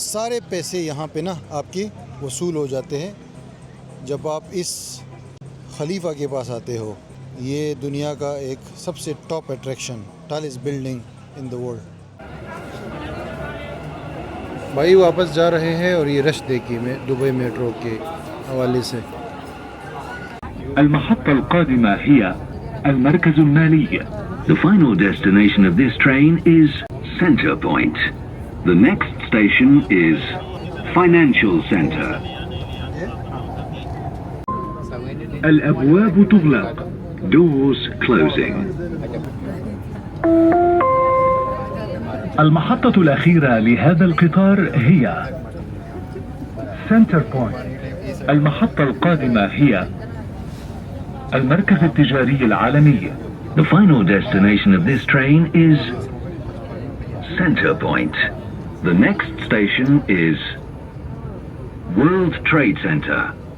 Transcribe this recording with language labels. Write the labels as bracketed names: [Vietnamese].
[Hindi] सारे पैसे यहाँ पे ना आपके वसूल हो जाते हैं जब आप इस खलीफा के पास आते हो। ये दुनिया का एक सबसे [English] Top attraction, tallest building in the world. [Hindi] भाई वापस जा रहे हैं और ये रश देखिए मैं दुबई मेट्रो के हवाले से। [Arabic] المحطة القادمة هي المركز المالي. [English] The final destination of this train is Center Point. The next station is Financial Center. [Arabic] الأبواب تغلق. [English] Doors closing. [Arabic] المحطة الأخيرة لهذا القطار هي Center Point. المحطة القادمة هي المركز التجاري العالمي. [English] The final destination of this train is Center Point. The next station is World Trade Center.